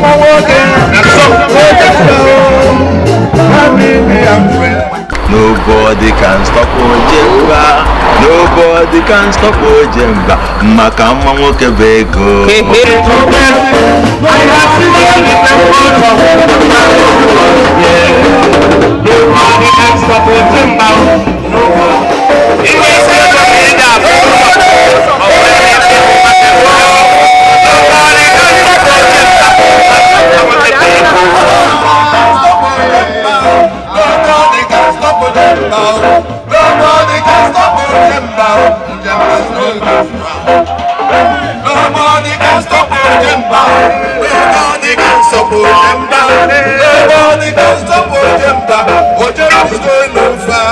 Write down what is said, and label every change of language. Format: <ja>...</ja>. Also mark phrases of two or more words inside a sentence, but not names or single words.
<en>Nobody Nobody can stop Ojemba. Nobody can stop Ojemba.</en> <ig>Makama nwoke bụ ego.</ig> <en>Nobody can stop Ojemba. Ojemba is going on far.</en>